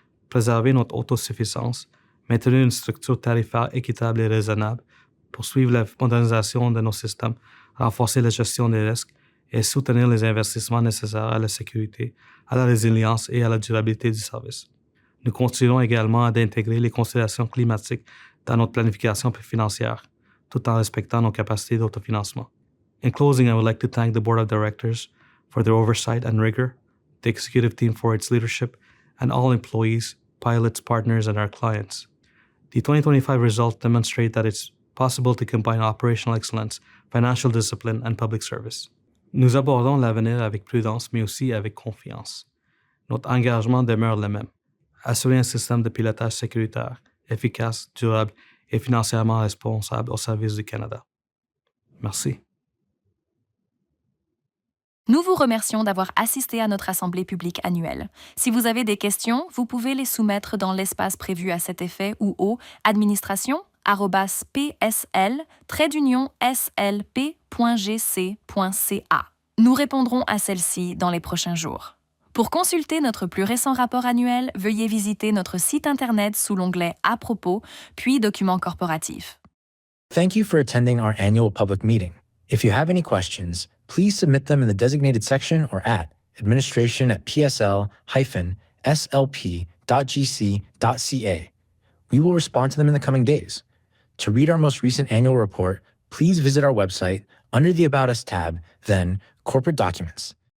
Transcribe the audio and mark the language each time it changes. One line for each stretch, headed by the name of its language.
French: Préserver notre autosuffisance, maintenir une structure tarifaire équitable et raisonnable, poursuivre la modernisation de nos systèmes, renforcer la gestion des risques et soutenir les investissements nécessaires à la sécurité, à la résilience et à la durabilité du service. Nous continuerons également d'intégrer les considérations climatiques dans notre planification financière, tout en respectant nos capacités d'autofinancement.
English: In closing, I would like to thank the Board of Directors for their oversight and rigor, the executive team for its leadership, and all employees, pilots, partners, and our clients. The 2025 results demonstrate that it's possible to combine operational excellence, financial discipline, and public service.
French: Nous abordons l'avenir avec prudence, mais aussi avec confiance. Notre engagement demeure le même: assurer un système de pilotage sécuritaire, efficace, durable et financièrement responsable au service du Canada. Merci. Nous vous remercions d'avoir assisté à notre assemblée publique annuelle. Si vous avez des questions, vous pouvez les soumettre dans l'espace prévu à cet effet ou au administration@psl-slp.gc.ca. Nous répondrons à celles-ci dans les prochains jours. Pour consulter notre plus récent rapport annuel, veuillez visiter notre site Internet sous l'onglet « À propos », puis « Documents corporatifs ».
English: Thank you for attending our annual public meeting. If you have any questions, please submit them in the designated section or at administration@psl-slp.gc.ca. We will respond to them in the coming days. To read our most recent annual report, please visit our website under the About Us tab, then Corporate Documents.